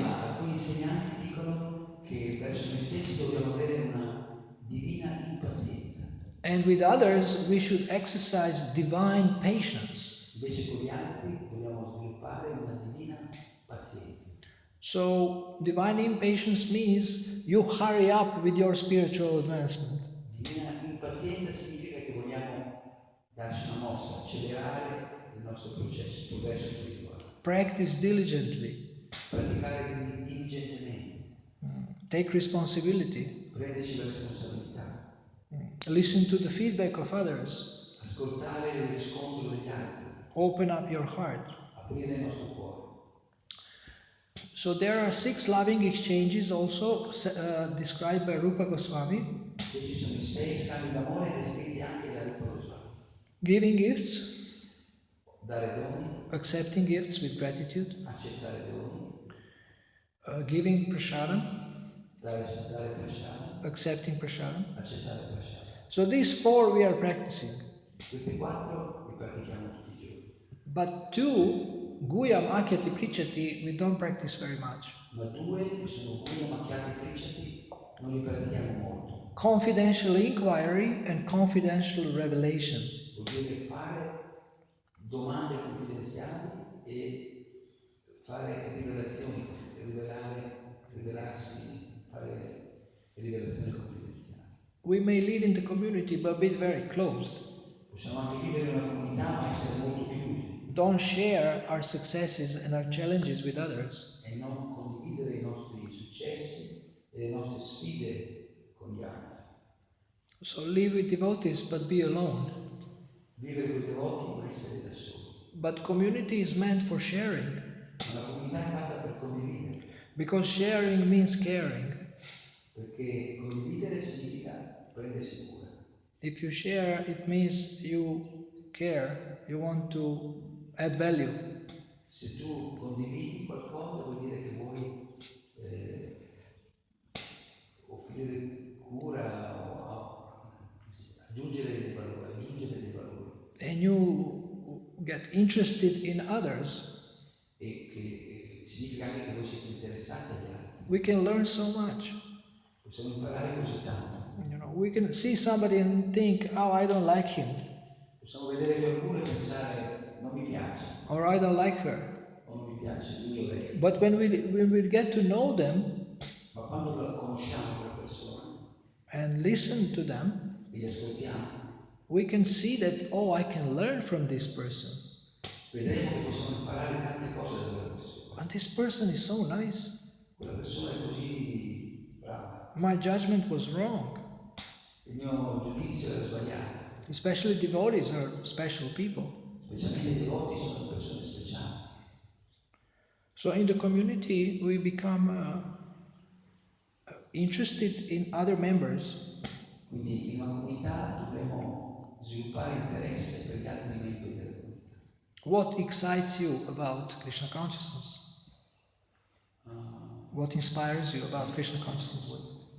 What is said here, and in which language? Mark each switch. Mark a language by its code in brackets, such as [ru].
[it] Ma alcuni insegnanti dicono che verso noi stessi dobbiamo avere una divina impazienza. [en] And with others we should exercise divine patience. [it] Invece con gli altri dobbiamo sviluppare una divina pazienza. [en] So divine impatience means you hurry up with your spiritual advancement. [it] Divina impazienza significa che vogliamo darci una mossa, accelerare il nostro processo, il progresso spirituale. [en] Practice diligently. [it] Praticare diligentemente. [en] Take responsibility. [it] Prenderci la responsabilità. [en] Listen to the feedback of others. [it] Ascoltare il riscontro degli altri. [en] Open up your heart. [it] Aprire il nostro cuore. [en] So there are 6 loving exchanges also described by Rupa Goswami. [it] E ci sono i 6 scambi d'amore descritti anche da Rupa Goswami. [en] Giving gifts. [it] Dare doni. [en] Accepting gifts with gratitude. [it] Accettare doni. [en] Giving prasadam. [it] Dare prashadam. [en] Accepting prasadam. [it] Accettare prashadam. [en] So these 4 we are practicing. [it] Questi 4 li pratichiamo tutti i giorni. [en] But 2, [sa] Guyam Akyati Prichati, [en] we don't practice very much. [it] Ma 2 che sono [sa] Guyam Akyati Prichati [it] non li pratichiamo molto. [en] Confidential inquiry and confidential revelation. [it] Vuol dire fare domande confidenziali e fare rivelazioni, rivelarsi, fare rivelazioni confidenziali. [en] We may live in the community but be very closed. [it] Possiamo anche vivere in una comunità ma essere molto chiusi. [en] Don't share our successes and our challenges with others. [it] E non condividere i nostri successi e le nostre sfide con gli altri. [en] So live with devotees but be alone. [it] Vivere con i devoti ma essere da soli. [en] But community is meant for sharing. [it] Ma la comunità è fatta per condividere. [en] Because sharing means caring. [it] Perché condividere significa prendersi cura. [en] If you share, it means you care, you want to add value. [it] Se tu condividi qualcosa vuol dire che vuoi offrire cura o aggiungere dei valori. [en] And you get interested in others. [it] E che significa anche che voi siete interessati agli altri. [en] We can learn so much. [it] Possiamo imparare così tanto. [en] We can see somebody and think, oh, I don't like him. [it] Possiamo vedere qualcuno e pensare, non mi piace. [en] Or I don't like her. [it] O non mi piace lui o lei. [en] But when we get to know them, [it] ma quando conosciamo quella persona [en] and listen to them, [it] e li ascoltiamo, [en] we can see that, oh, I can learn from this person. [it] vedremo che possiamo imparare tante cose da quella persona. [en] And this person is so nice. [it] Quella persona è così brava. [en] My judgment was wrong. [it] Il mio giudizio era sbagliato. [en] Especially devotees are special people. [it] Specialmente i devoti sono persone speciali. [en] So in the community we become interested in other members. [it] Quindi in una comunità dovremo sviluppare interesse per gli altri membri della comunità. [en] What excites you about Krishna consciousness? What inspires you about Krishna consciousness?